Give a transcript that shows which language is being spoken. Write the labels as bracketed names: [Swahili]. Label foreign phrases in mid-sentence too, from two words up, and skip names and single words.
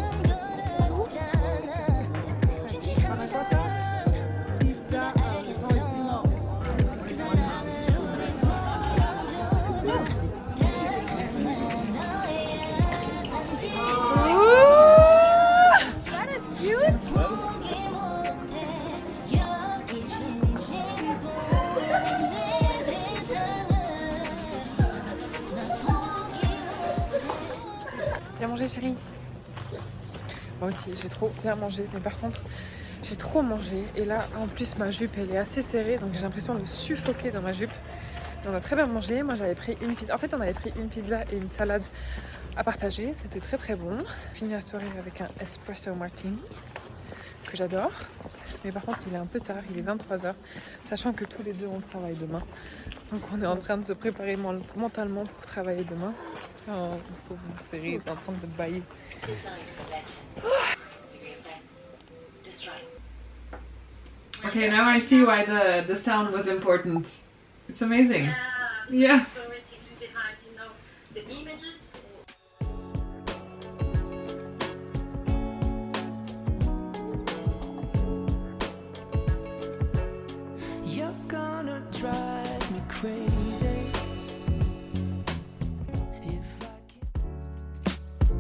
[Korean] 거랬잖아 진실한 사람 네가 알겠어 그 사랑을 우리 보여줘 난 너야 단지 포기 못해 여기 진심뿐인 내 세상을 나 포기 못해 [French] Bien mangé chérie. Moi aussi j'ai trop bien mangé, mais par contre j'ai trop mangé et là en plus ma jupe elle est assez serrée donc j'ai l'impression de suffoquer dans ma jupe. Mais on a très bien mangé, moi j'avais pris une pizza, en fait on avait pris une pizza et une salade à partager, c'était très bon. Fini la soirée avec un espresso martini que j'adore, mais par contre il est un peu tard, il est 23 h, sachant que tous les deux on travaille demain. Donc on est en train de se préparer mentalement pour travailler demain. Oh, pauvre série est en train de bailler. [English] Okay, now I see why the sound was important. It's amazing. Yeah. Storytelling behind, the images. You're gonna drive me crazy if I can.